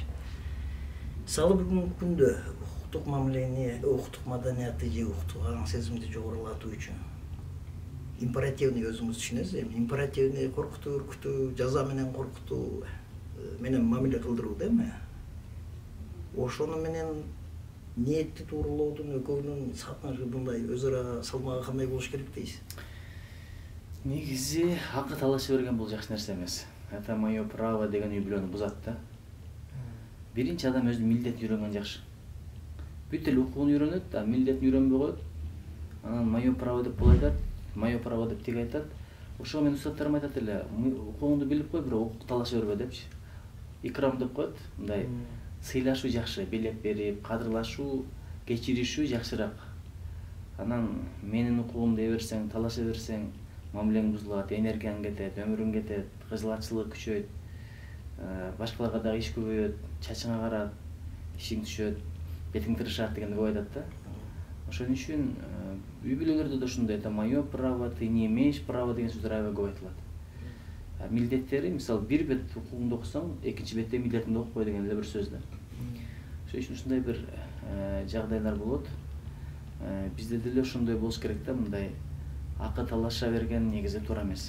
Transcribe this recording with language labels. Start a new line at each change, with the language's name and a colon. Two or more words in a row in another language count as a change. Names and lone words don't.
Kyrgyz: Мисалы бүгүнкү күндө укуктук мамилени, укуктук маданияты же укуктук аң сезимди жогорулатуу үчүн императивный өзүңүз түшүнөсүз, эми императивный коркутуу, үркүтүү, жаза менен коркутуу менен мамиле кылдыруу да эми. Ошону менен ниетти тууралоодун экөөнүн мындай өз ара салмагы кандай болуш керек дейсиз? Негизи акы талаша берген бул жакшы нерсе эмес.
Russian: Это мое право
Kyrgyz: деген үй бүлөнү бузат да. Биринчи адам өзүнүн милдетин үйрөнгөн жакшы. Бүт эле укугун үйрөнөт, а милдетин үйрөнбөй коет. Анан
Russian: мое право
Kyrgyz: деп бул айтат,
Russian: мое право
Kyrgyz: деп тиги айтат. Ошого мен устаттарым айтат эле, укугуңду билип кой, бирок укук талаша бербе депчи. Икрам деп коет, мындай сыйлашуу жакшы, белек берип, кадырлашуу, кечиришүү жакшыраак. Анан менин укугум дей берсең, талаша берсең, мамилең бузулат, энергияң кетет, өмүрүң кетет, кыжылатчылык күчөйт, башкаларга дагы иш көбөйөт, чачыңа карат, ишиң түшөт, бетиң тырышат дегенди көп айтат да. Ошон үчүн үй бүлөлөрдө да ушундай,
Russian: это мое право, ты не имеешь права
Kyrgyz: деген сөздөр аябай көп айтылат. Милдеттери, мисалы, бир бет укугуңду окусаң, экинчи бетте милдетиңди окуп кой деген эле бир сөз да. Ошон үчүн ушундай бир жагдайлар болот. Бизде деле ошондой болуш керек да, мындай акы талаша берген негизи туура эмес.